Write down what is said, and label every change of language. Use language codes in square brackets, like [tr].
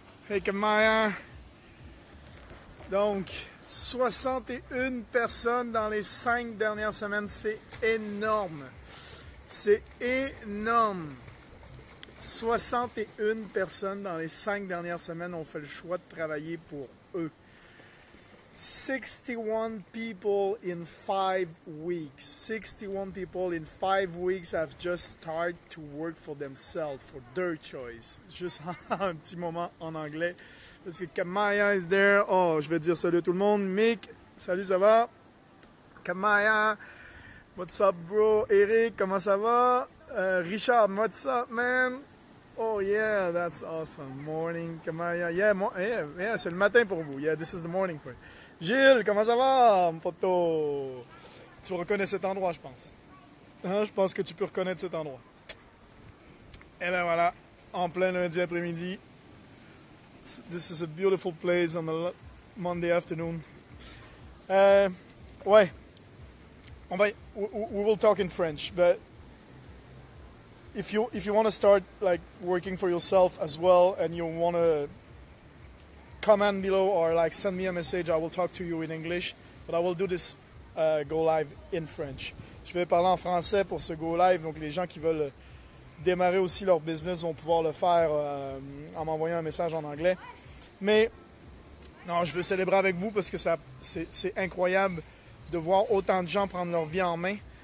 [fr] Hey, comment? Donc, 61 personnes dans les 5 dernières semaines, c'est énorme. C'est énorme. 61 personnes dans les 5 dernières semaines ont fait le choix de travailler pour eux. [en] 61 people in 5 weeks. 61 people in 5 weeks have just started to work for themselves, for their choice. [fr] Juste un petit moment en anglais. Parce que Kamaya [en] is there. [fr] Oh, je vais dire salut à tout le monde. Mick, salut, ça va? Kamaya, [en] what's up, bro? [fr] Eric, comment ça va? Richard, [en] what's up, man? Oh, yeah, that's awesome. Morning, Kamaya. [fr] Yeah, c'est le matin pour vous. [en] Yeah, this is the morning for you. [fr] Gilles, comment ça va, mon poteau? Tu reconnais cet endroit, je pense. Hein, je pense que tu peux reconnaître cet endroit. Et ben voilà, en plein lundi après-midi. [en] This is a beautiful place on a Monday afternoon. Ouais, we will talk in French, but if you want to start like working for yourself as well, and you want to comment below or like send me a message, I will talk to you in English, but I will do this go live in French. [fr] Je vais parler en français pour ce go live, donc les gens qui veulent démarrer aussi leur business vont pouvoir le faire en m'envoyant un message en anglais. Mais non, je veux célébrer avec vous parce que c'est incroyable de voir autant de gens prendre leur vie en main.